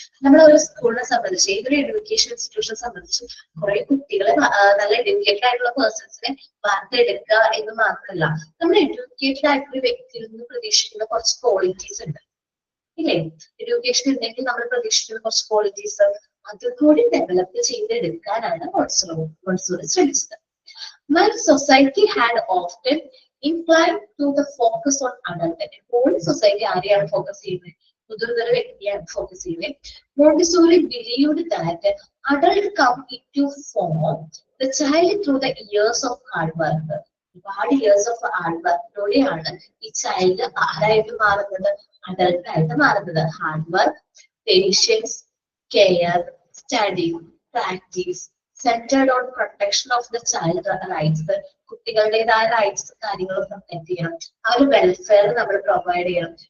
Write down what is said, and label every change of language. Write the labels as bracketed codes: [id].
[ml] നമ്മളെ ഒരു സ്കൂളിനെ സംബന്ധിച്ച്, ഏതൊരു എഡ്യൂക്കേഷൻ ഇൻസ്റ്റിറ്റ്യൂഷനെ സംബന്ധിച്ച് കുറെ കുട്ടികളെ നല്ല എഡ്യൂക്കേറ്റഡ് ആയിട്ടുള്ള പേഴ്സൺസിനെ വാർത്തെടുക്കുക എന്ന് മാത്രമല്ല, നമ്മൾ എഡ്യൂക്കേറ്റഡ് ആയിട്ടുള്ള വ്യക്തിയിൽ നിന്ന് പ്രതീക്ഷിക്കുന്ന കുറച്ച് ക്വാളിറ്റീസ് ഉണ്ട്, ഇല്ലേ? എഡ്യൂക്കേഷൻ ഉണ്ടെങ്കിൽ നമ്മൾ പ്രതീക്ഷിക്കുന്ന കുറച്ച് ക്വാളിറ്റീസ് അതുകൂടി ഡെവലപ്പ് ചെയ്തെടുക്കാനാണ് മോണ്ടിസോറി ശ്രമിച്ചത്. [en] While society had often inclined to the focus on adult, [ml] എപ്പോഴും സൊസൈറ്റി ആരെയാണ് ഫോക്കസ് ചെയ്യുന്നത്, [en] മുതിർന്ന വ്യക്തിയാണ് ഫോക്കസ് ചെയ്യുന്നത്. Montessori believed that adult come into form the child through the years of hard work. [ml] ഒരുപാട് years of hard വർക്കിലൂടെയാണ് ഈ child ആരായിട്ട് മാറുന്നത്, adult ആയിട്ട് മാറുന്നത്. [en] Hard work, patience, care, study, practice, centred on protection of the child rights. [ml] കുട്ടികളുടേതായ rights കാര്യങ്ങളും protect ചെയ്യണം, ആ ഒരു welfare നമ്മൾ പ്രൊവൈഡ് ചെയ്യണം.